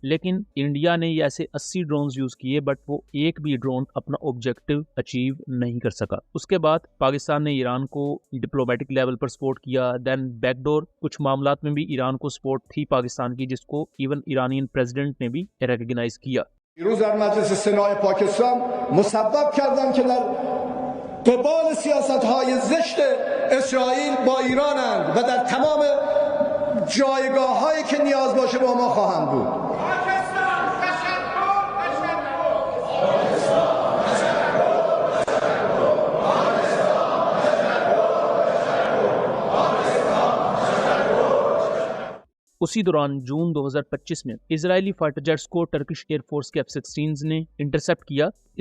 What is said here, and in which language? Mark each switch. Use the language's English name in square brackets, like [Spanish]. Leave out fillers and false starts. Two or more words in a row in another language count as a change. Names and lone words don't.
[Hindi] लेकिन इंडिया ने ये ऐसे 80 [English] drones use [Hindi] किए, बट वो एक भी ड्रोन अपना [English] objective achieve [Hindi] नहीं कर सका। उसके बाद पाकिस्तान ने ईरान को [English] diplomatic level [Hindi] पर सपोर्ट किया, [English] then backdoor [Hindi] कुछ मामलात में भी ईरान को सपोर्ट थी पाकिस्तान की, जिसको [English] even Iranian president [Hindi] ने भी रिकॉग्नाइज किया। [Persian] دیروز در مجلس سنای پاکستان مسبب کردن که در قبال سیاست‌های زشت اسرائیل با ایرانند و در تمام جایگاه‌هایی که نیاز باشه با ما خواهند بود. [Hindi] उसी दौरान जून 2025 में इजरायली [English] fighter jets [Hindi] को [English] Turkish Air Force [Hindi] के F-16 ने इंटरसेप्ट किया।